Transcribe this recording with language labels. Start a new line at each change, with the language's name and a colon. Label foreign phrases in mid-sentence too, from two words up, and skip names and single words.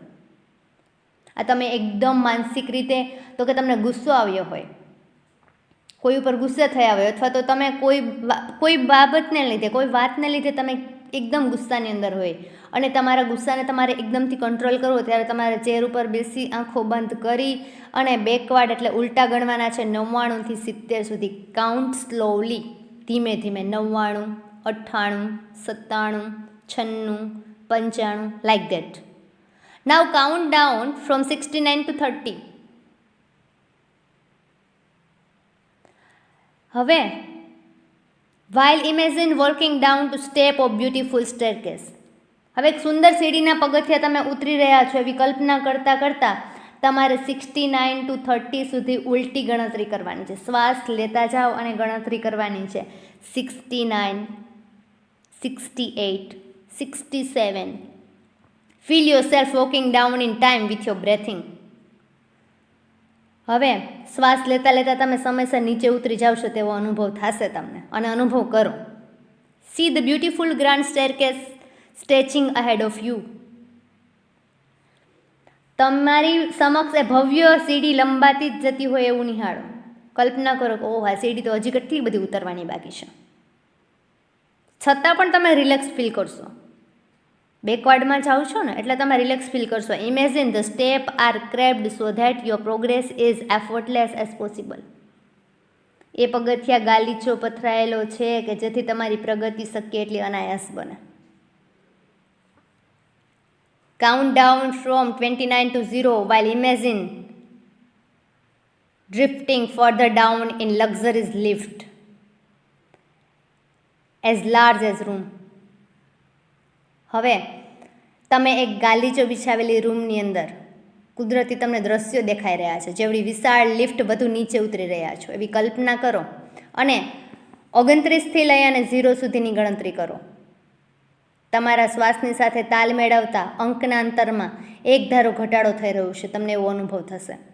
Gujarati: આ તમે એકદમ માનસિક રીતે, તો કે તમને ગુસ્સો આવ્યો હોય, કોઈ ઉપર ગુસ્સે થયા હોય, અથવા તો તમે કોઈ બાબતને લીધે, કોઈ વાતને લીધે તમે એકદમ ગુસ્સાની અંદર હોય અને તમારા ગુસ્સાને તમારે એકદમથી કંટ્રોલ કરવો, ત્યારે તમારે ચેર ઉપર બેસી આંખો બંધ કરી અને બેકવર્ડ એટલે ઉલટા ગણવાના છે 99થી 70 સુધી.
English: count slowly,
Gujarati: ધીમે ધીમે.
English: 99, 98, 97, 96, 95, like that. Now count down from 69 to 30. હવે while imagine walking down to step of beautiful staircase.
Gujarati: હવે એક સુંદર સીડીના પગથિયા તમે ઉતરી રહ્યા છો એવી કલ્પના કરતાં કરતાં તમારે 69 to 30 સુધી ઉલટી ગણતરી કરવાની છે. શ્વાસ લેતા જાઓ અને ગણતરી કરવાની છે. 69, 68, 67.
English: Feel yourself walking down in time with your breathing.
Gujarati: હવે શ્વાસ લેતા લેતા તમે સમયસર નીચે ઉતરી જાવશો તેવો અનુભવ થશે તમને, અને અનુભવ કરો.
English: See the beautiful grand staircase stretching ahead of you.
Gujarati: તમારી સમક્ષ એ ભવ્ય સીડી લંબાતી જ જતી હોય એવું નિહાળો. કલ્પના કરો કે ઓહ, આ સીડી તો હજી કેટલી બધી ઉતરવાની બાકી છે. છતાં પણ તમે
English: relax feel
Gujarati: કરશો. બેકવર્ડમાં જાઓ છો ને એટલે તમે
English: relax feel
Gujarati: કરશો.
English: imagine the step are crabbed so that your progress is effortless as possible.
Gujarati: એ પગથિયા ગાલીચો પથરાયેલો છે કે જેથી તમારી પ્રગતિ શક્ય એટલી અનાયાસ બને.
English: count down from 29 to 0 while imagine drifting further down in luxurious lift as large as room.
Gujarati: હવે તમે એક ગાલીચો બિછાવેલી રૂમની અંદર કુદરતી તમને દ્રશ્યો દેખાઈ રહ્યા છે, જેવડી વિશાળ લિફ્ટ વધુ નીચે ઉતરી રહ્યા છો એવી કલ્પના કરો અને 29થી લઈ અને 0 સુધીની ગણતરી કરો. તમારા શ્વાસની સાથે તાલ મેળવતા અંકના અંતરમાં એક ધારો ઘટાડો થઈ રહ્યો છે, તમને એવો અનુભવ થશે.